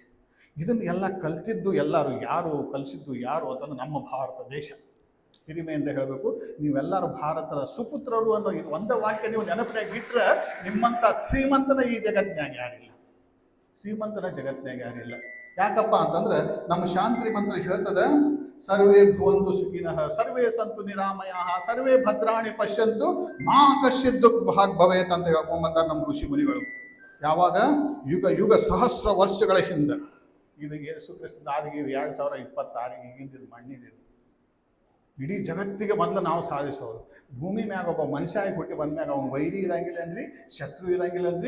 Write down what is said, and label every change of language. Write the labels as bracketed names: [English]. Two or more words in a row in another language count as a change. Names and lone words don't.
[Kannada] ಇದನ್ನು ಎಲ್ಲ ಕಲ್ತಿದ್ದು ಎಲ್ಲರೂ ಯಾರು, ಕಲಿಸಿದ್ದು ಯಾರು ಅಂತಂದ್ರೆ ನಮ್ಮ ಭಾರತ ದೇಶ. ಹಿರಿಮೆಯಿಂದ ಹೇಳಬೇಕು, ನೀವೆಲ್ಲರೂ ಭಾರತದ ಸುಪುತ್ರರು ಅನ್ನೋ ಇದು ಒಂದೇ ವಾಕ್ಯ ನೀವು ನೆನಪಿನಾಗ ಇಟ್ಟರೆ ನಿಮ್ಮಂಥ ಶ್ರೀಮಂತನ ಈ ಜಗತ್ತಿನಾಗ ಯಾರಿಲ್ಲ. ಶ್ರೀಮಂತನ ಜಗತ್ತಿನಾಗ ಯಾರಿಲ್ಲ. ಯಾಕಪ್ಪ ಅಂತಂದ್ರೆ ನಮ್ಮ ಶಾಂತಿ ಮಂತ್ರ ಹೇಳ್ತದ, [Sanskrit] ಸರ್ವೇ ಭವಂತು ಸುಖಿನಃ ಸರ್ವೇ ಸಂತು ನಿರಾಮಯಃ ಸರ್ವೇ ಭದ್ರಾಣಿ ಪಶ್ಯಂತು ಮಾ ಕಶ್ಚಿತ್ ದುಃಖ ಭಾಗ್ ಭವೇತ್ [Kannada] ಅಂತ ಹೇಳ್ಕೊಂಬಂದಾರ ನಮ್ಮ ಋಷಿ ಮುನಿಗಳು. ಯಾವಾಗ? ಯುಗ ಸಹಸ್ರ ವರ್ಷಗಳ ಹಿಂದೆ. ಇದು ಯೇಸು ಕ್ರಿಸ್ತನ ಆದಿಗೆ 2026 ಈಗಿಂದ ಮಣ್ಣಿದೆ. ಇಡೀ ಜಗತ್ತಿಗೆ ಮೊದಲು ನಾವು ಸಾಧಿಸೋದು. ಭೂಮಿ ಮ್ಯಾಗ ಒಬ್ಬ ಮನುಷ್ಯ ಆಗಿ ಹುಟ್ಟಿ ಬಂದ್ಮ್ಯಾಗ ಅವ್ನು ವೈರಿ ಇರಂಗಿಲ್ಲ ಅನ್ರಿ, ಶತ್ರು ಇರಂಗಿಲ್ಲ ಅನ್ರಿ.